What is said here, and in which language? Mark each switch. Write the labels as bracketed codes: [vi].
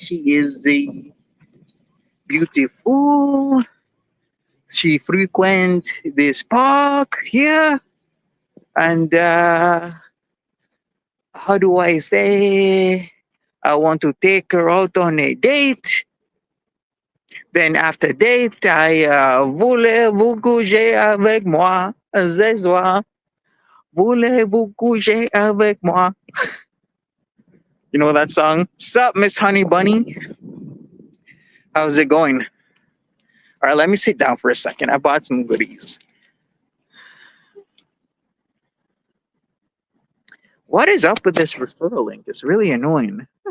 [en] She is beautiful. She frequent this park here, and how do I say? I want to take her out on a date. Then after date, I [fr] voulez-vous coucher avec moi ce soir? Voulez-vous coucher avec moi? [en] You know that song? Sup, Miss Honey Bunny? How's it going? All right, let me sit down for a second. I bought some goodies. What is up with this referral link? It's really annoying.